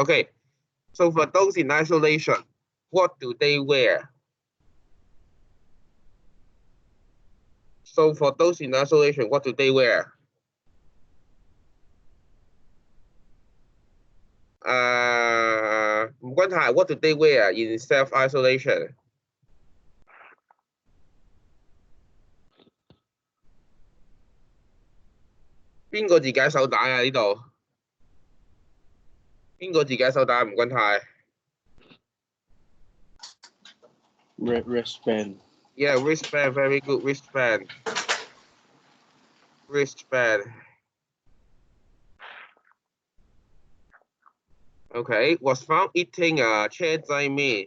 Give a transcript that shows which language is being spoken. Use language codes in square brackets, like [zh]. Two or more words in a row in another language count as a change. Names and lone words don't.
[en] Okay, so for those in isolation, what do they wear? So for those in isolation, what do they wear? What do they wear in self-isolation? [yue] 邊個自解手帶啊？呢度邊個自解手帶？吳君泰。 [en] Wristband. Yeah, wristband, very good, wristband. Wristband. Okay, was found eating 車仔麵.